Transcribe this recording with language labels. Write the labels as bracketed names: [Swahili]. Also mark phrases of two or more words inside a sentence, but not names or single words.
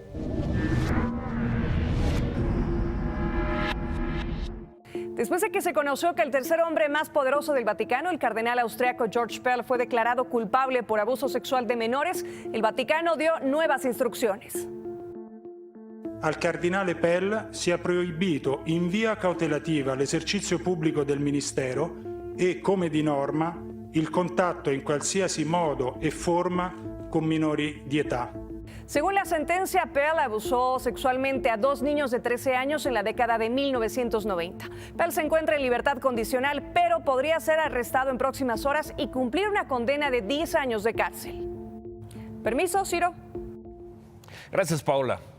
[Spanish] Después de que se conoció que el tercer hombre más poderoso del Vaticano, el cardenal austriaco George Pell, fue declarado culpable por abuso sexual de menores, el Vaticano dio nuevas instrucciones. [Italian] Al cardinale Pell sia proibito in via cautelativa l'esercizio pubblico del ministero e, come di norma, il contatto in qualsiasi modo e forma con minori di età. [Spanish] Según la sentencia, Pell abusó sexualmente a 2 niños de 13 años en la década de 1990. Pell se encuentra en libertad condicional, pero podría ser arrestado en próximas horas y cumplir una condena de 10 años de cárcel. Permiso, Ciro. Gracias, Paola.